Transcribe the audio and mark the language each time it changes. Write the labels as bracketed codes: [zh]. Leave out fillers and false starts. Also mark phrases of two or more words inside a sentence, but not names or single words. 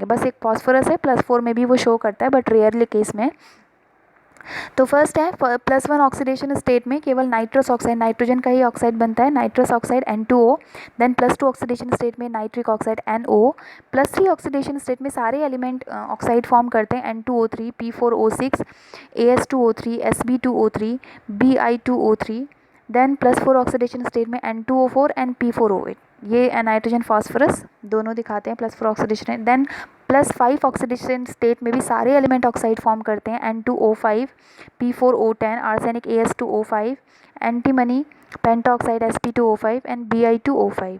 [hi] बस एक फास्फोरस है, +4 में भी वो शो करता है [en] but rarely case [hi] में। तो फर्स्ट है +1 [en] oxidation state [hi] में केवल [en] nitrous oxide, [hi] नाइट्रोजन का ही ऑक्साइड बनता है, [en] nitrous oxide [hi] N2O। देन +2 [en] oxidation state [hi] में [en] nitric oxide [hi] NO। +3 [en] oxidation state [hi] में सारे [en] element oxide form [hi] करते हैं, N2O3, P4O6, AS2O3, Sb2O3, Bi2O3। देन +4 [en] oxidation state [hi] में N2O4 एंड P4O8। ये नाइट्रोजन फास्फोरस दोनों दिखाते हैं +4 ऑक्सीडेशन। देन +5 [en] oxidation state [hi] में भी सारे [en] element oxide form [hi] करते हैं, N2O5, P4O10, आर्सेनिक AS2O5, [en] antimony, penta oxide [hi] Sp2O5 एंड Bi2O5।